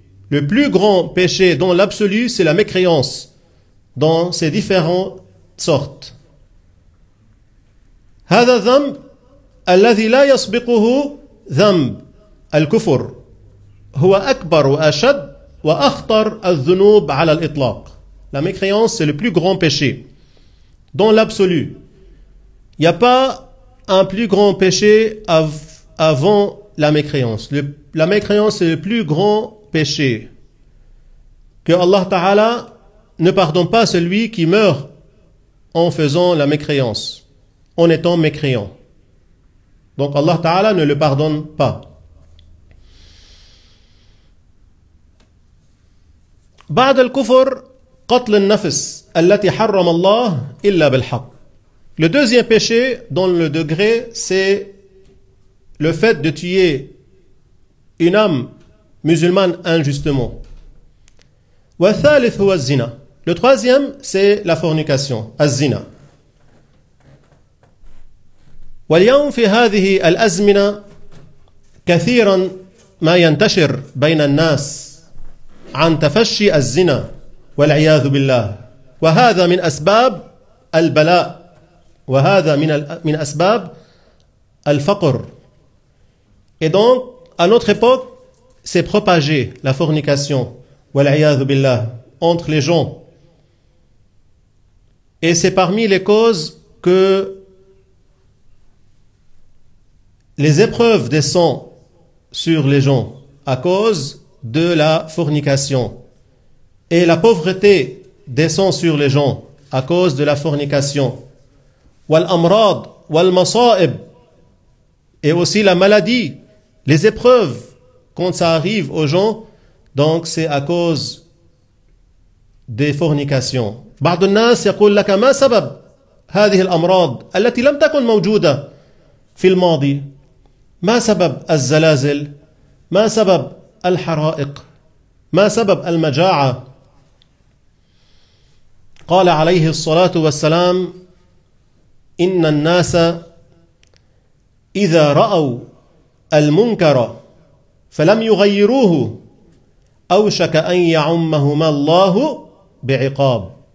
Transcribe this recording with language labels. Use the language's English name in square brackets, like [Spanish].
[French] Le plus grand péché dans l'absolu, c'est la mécréance, dans ses différentes sortes. [Arabic] هذا الذنب الذي لا يسبقه ذنب الكفر هو أكبر وأشد وأخطر الذنوب على الإطلاق. [French] La mécréance, c'est le plus grand péché. Dans l'absolu, il n'y a pas un plus grand péché avant la mécréance. La mécréance est le plus grand péché. Que Allah Ta'ala ne pardonne pas celui qui meurt en faisant la mécréance, en étant mécréant. Donc Allah Ta'ala ne le pardonne pas. [Arabic] بعد الكفر قتل النفس التي حرم الله إلا بالحق. [French] Le deuxième péché, dans le degré, c'est le fait de tuer une âme musulmane injustement. [Arabic] والثالث هو الزنا. [French] Le troisième, c'est la fornication, الزنا. [Arabic] واليوم في هذه الأزمنة كثيرا ما ينتشر بين الناس عن تفشي الزنا والعياذ بالله، وهذا من أسباب البلاء، وهذا من أسباب الفقر. [French] Et donc, à notre époque, c'est propagé la fornication, [Arabic] والعياذ بالله, [French] entre les gens. Et c'est parmi les causes que les épreuves descendent sur les gens à cause de la fornication. Et la pauvreté descend sur les gens à cause de la fornication. [Arabic] والأمراض والمصائب, [French] et aussi la maladie, les épreuves, quand ça arrive aux gens, donc c'est à cause des fornications. [Arabic] بعض الناس يقول لك ما سبب هذه الأمراض التي لم تكن موجودة في الماضي؟ ما سبب الزلازل؟ ما سبب الحرائق؟ ما سبب المجاعة؟ قال عليه الصلاة والسلام: إن الناس إذا رأوا المنكر فلم يغيروه أوشك أن يعمهما الله بعقاب.